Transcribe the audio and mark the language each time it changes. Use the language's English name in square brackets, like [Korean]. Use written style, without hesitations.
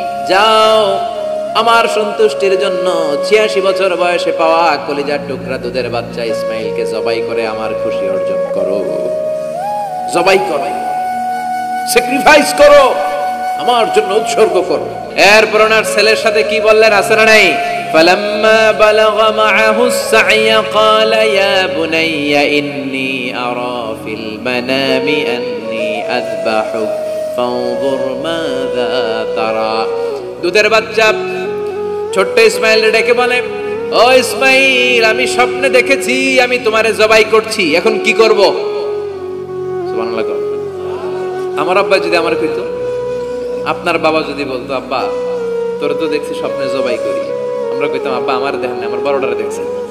[Bangla] যাও আমার সন্তুষ্টির জন্য 86 বছর বয়সে পাওয়া কলিজার টুকরা দুধের বাচ্চা ইসমাইলকে জবাই করে আমার খুশি অর্জন করো। জবাই করো, স্যাক্রিফাইস করো, আমার জন্য উৎসর্গ করো। এরপর ওনার ছেলের সাথে কি বললেন আছে না নাই? [Arabic] فلما بلغ معه السعي قال يا بني إني أرى في المنام أني أذبحك فانظر ماذا ترى। [Bangla] দুধের বাচ্চা ছোট্ট ইসমাইল ডেকে বলে, ও ইসমাইল আমি স্বপ্নে দেখেছি আমি তোমারে জবাই করছি, এখন কি করব? সুবহানাল্লাহ। আমার আব্বা যদি আমার কইতো, আপনার বাবা যদি বলতো, আব্বা তোরে তো দেখছি স্বপ্নে জবাই করি, আমরা কইতাম আব্বা আমার দেখেন না, আমার বড়টারে দেখছেন।